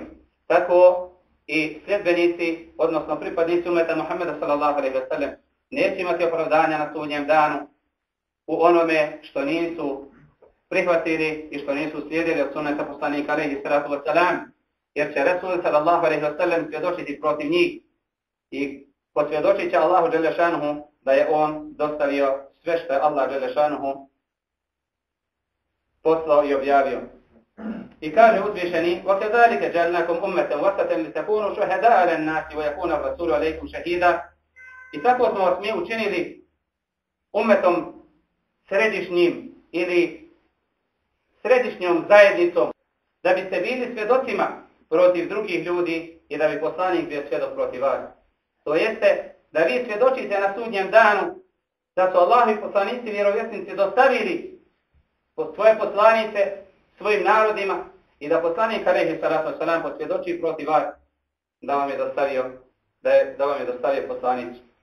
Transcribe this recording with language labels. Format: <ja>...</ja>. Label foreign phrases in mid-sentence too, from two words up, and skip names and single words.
<bs>Tako i sljedbenici, odnosno pripadnici umeta Muhammeda</bs> <ar>صلى الله عليه وسلم,</ar> <bs>neće imati opravdanja na sudnjem danu u onome što nisu prihvatili i što nisu slijedili od sunneta poslanika</bs> <ar>عليه الصلاة والسلام,</ar> <bs>jer će Resul</bs> <ar>صلى الله عليه وسلم</ar> <bs>svjedočiti protiv njih i posvjedočit će Allahu dželešanuhu da je on dostavio sve što je Allah dželešanuhu poslao i objavio. I kaže uzvišeni:</bs> <ar>وَكَذَلِكَ جَعَلْنَاكُمْ أُمَّةً وَسَطًا لِتَكُونُوا شُهَدَاءَ عَلَى النَّاسِ وَيَكُونَ الرَّسُولُ عَلَيْكُمْ شَهِيدًا.</ar> <bs>I tako smo vas mi učinili ummetom središnjim ili središnjom zajednicom, da biste bili svjedocima protiv drugih ljudi i da bi poslanik bio svjedok protiv vas. To jeste da vi svjedočite na sudnjem danu da su Allahovi poslanici vjerovjesnici dostavili svoje poslanice svojim narodima i da poslanik</bs> <ar>عليه الصلاة والسلام</ar> <bs>posvjedoči protiv vas da vam je dostavio poslanicu.</bs>